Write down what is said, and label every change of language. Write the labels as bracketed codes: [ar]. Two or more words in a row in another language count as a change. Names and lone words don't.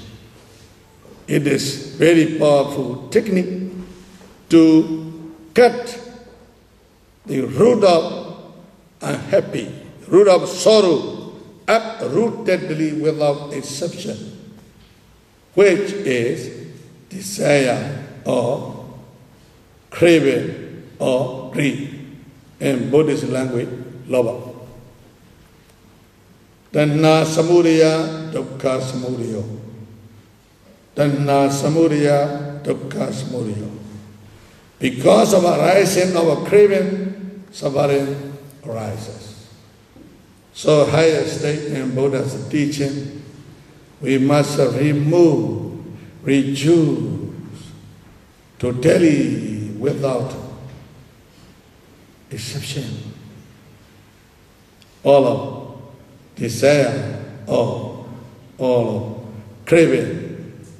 [en] It is very powerful technique to cut the root of unhappy, root of sorrow, uprootedly without exception, which is desire or craving or greed. In Buddhist language, [pi] lobha. Tanha samudaya, dukkha samudaya. Tanha samudaya, dukkha samudaya. [en] Because of arising of a craving, suffering arises. So higher state in Buddha's teaching, we must remove, reduce, totally without exception, all of desire, all of craving.